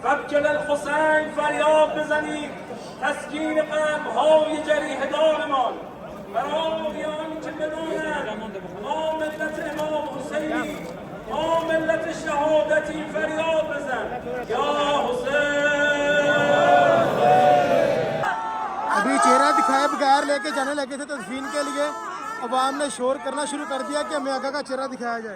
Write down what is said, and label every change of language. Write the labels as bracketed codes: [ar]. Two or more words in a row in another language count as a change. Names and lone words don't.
[fa] وکل الحسین فریاد بزنید تسکین قلب‌های جریحه‌دارمان برای آنکه بدانند ما ملت امام حسینی ما ملت شهادتی فریاد بزن یا حسین. [hi] अभी चेहरा दिखाए बगैर लेके जाने लगे थे तदफीन के लिए, अवाम ने शोर करना शुरू कर दिया कि हमें आका का चेहरा दिखाया जाए।